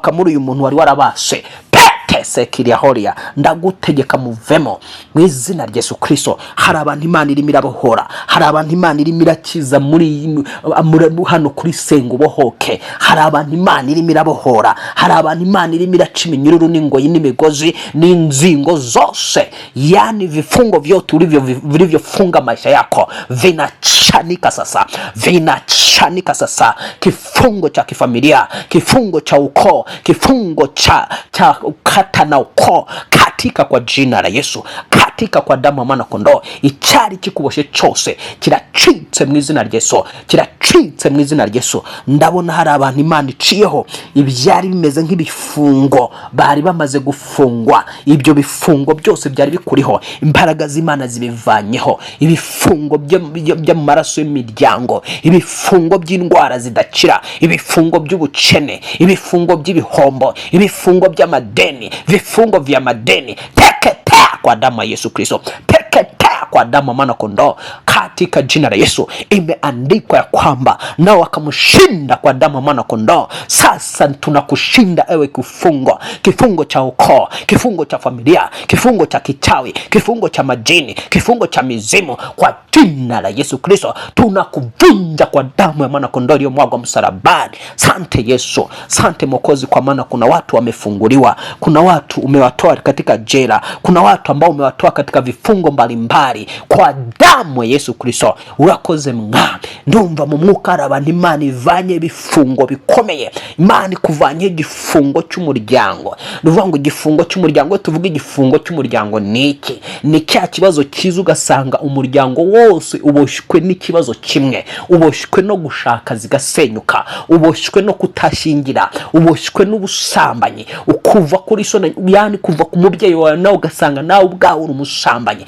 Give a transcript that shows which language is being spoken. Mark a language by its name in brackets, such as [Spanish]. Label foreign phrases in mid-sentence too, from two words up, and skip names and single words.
[Kinyarwanda] Sohoka muri uyu muntu wari warabase. petese kirihoria ndagutegeka muvemo mu izina rya Yesu Kristo. Hari abantu Imana irimo irabohora, hari abantu Imana irimo irakiza muri hano kuri senga ubohoke, hari abantu Imana irimo irabohora, hari abantu Imana irimo iraca iminyururu n'ingoyi n'imigozi n'inzingo zose, [Swahili] yani vifungo vyote vilivyofunga maisha yako vinachanika sasa, vinachanika sasa. Kifungo cha kifamilia, kifungo cha ukoo, kifungo cha ukata na ukoo, katika kwa jina la Yesu, katika kwa damu ya mwana kondoo, [Kinyarwanda] icyari kikuboshe cyose kiracitse mu izina rya Yesu, kiracitse mu izina rya Yesu. Ndabona hari abantu Imana iciyeho ibyari bimeze nk'ibifungo, bari bamaze gufungwa. Ibyo bifungo byose byari bikuriho, imbaraga z'Imana zibivanyeho. Ibifungo byo mu maraso y'imiryango, ibifungo by'indwara zidakira, ibifungo by'ubukene, ibifungo by'ibihombo, ibifungo by'amadeni, [Swahili] vifungo vya madeni, teketea kwa damu ya Yesu Kristo, teketea kwa damu ya mwana kondoo, katika jina la Yesu. Imeandikwa ya kwamba nao wakamshinda kwa damu ya mwana kondoo. Sasa tunakushinda ewe kifungo, kifungo cha ukoo, kifungo cha familia, kifungo cha kichawi, kifungo cha majini, kifungo cha mizimu, kwa jina la Yesu Kristo tunakuvunja kwa damu ya mwana kondoo iliyomwagwa msalabani. Sante Yesu, sante Mwokozi, kwa maana kuna watu wamefunguliwa, kuna watu umewatoa katika jela, kuna watu ambao umewatoa katika vifungo mbalimbali kwa damu ya Yesu Kristo. [Kinyarwanda] Urakoze mwami. Ndumva mu mwuka hari abantu Imana ivanye ibifungo bikomeye. Imana ikuvanye igifungo cy'umuryango. Nuvuga ngo igifungo cy'umuryango, tuvuga igifungo cy'umuryango niki? Ni cya kibazo kiza ugasanga umuryango wose uboshwe n'ikibazo kimwe, uboshwe no gushaka zigasenyuka, uboshwe no kutashingira, uboshwe n'ubusambanyi, ukuva kuri so, yani kuva ku mubyeyi wawe nawe ugasanga nawe ubwawe uri umusambanyi.